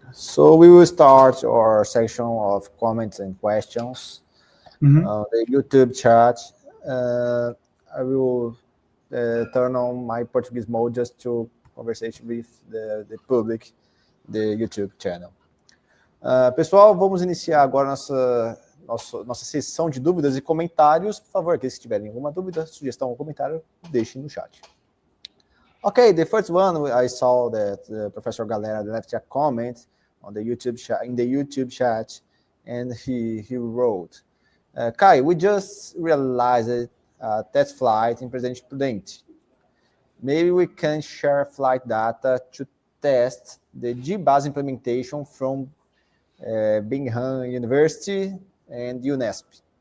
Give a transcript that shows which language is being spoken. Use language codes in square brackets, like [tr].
[en] So we will start our section of comments and questions. The YouTube chat. I will turn on my Portuguese mode just to conversation with the public, the YouTube channel. [pt] Pessoal, vamos iniciar agora nossa sessão de dúvidas e comentários. Por favor, aqueles que tiverem alguma dúvida, sugestão ou comentário, deixem no chat. [en] Okay, the first one, I saw that Professor Galera left a comment on the YouTube chat, in the YouTube chat, and he wrote, Kai, we just realized test flight in Presidente Prudente. Maybe we can share flight data to test the GBAS implementation from Bingham University and UNESP.